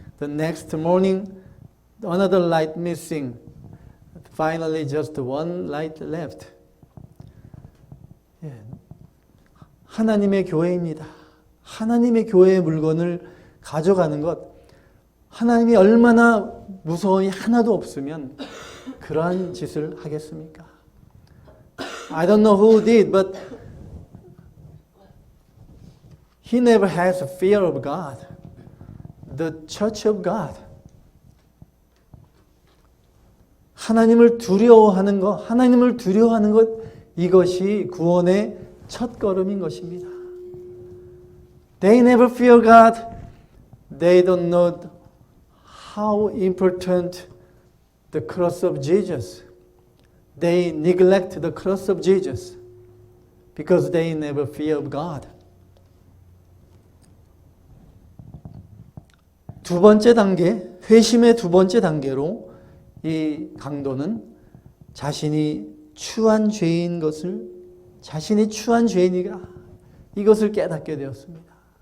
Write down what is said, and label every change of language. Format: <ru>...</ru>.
<en>The next morning, another light missing. Finally, just one light left.</en> <ko>예, 하나님의 교회입니다. 하나님의 교회의 물건을 가져가는 것, 하나님이 얼마나 무서움이 하나도 없으면 그러한 짓을 하겠습니까?</ko> <en>I don't know who did, but he never has a fear of God. The church of God.</en> <ko>하나님을 두려워하는 것, 하나님을 두려워하는 것, 이것이 구원의 첫 걸음인 것입니다.</ko> <en>They never fear God. They don't know how important the cross of Jesus. They neglect the cross of Jesus because they never fear God.</en> <ko>두 번째 단계, 회심의 두 번째 단계로 이 강도는 자신이 추한 죄인 것을, 자신이 추한 죄인이라 이것을 깨닫게 되었습니다.</ko>